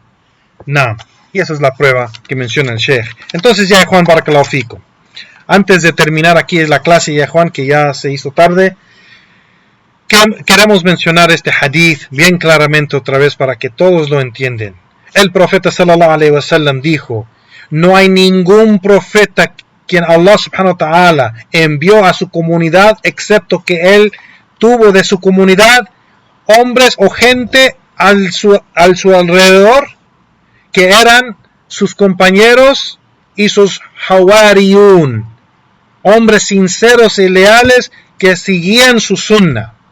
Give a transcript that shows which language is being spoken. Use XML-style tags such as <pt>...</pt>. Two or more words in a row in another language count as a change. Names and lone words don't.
<es>Y esa es la prueba que menciona el Sheikh. Entonces ya Juan</es> <ar>بارك الله فيكم,</ar> <es>antes de terminar aquí la clase, ya Juan, que ya se hizo tarde, queremos mencionar este hadith bien claramente otra vez para que todos lo entiendan. El profeta</es> <ar>صلى الله عليه وسلم</ar> <es>dijo: no hay ningún profeta quien Allah</es> <ar>سبحانه و</ar> <es>ta'ala envió a su comunidad excepto que él tuvo de su comunidad hombres o gente al su alrededor que eran sus compañeros y sus hawariyun, hombres sinceros y leales que seguían su sunnah,</es>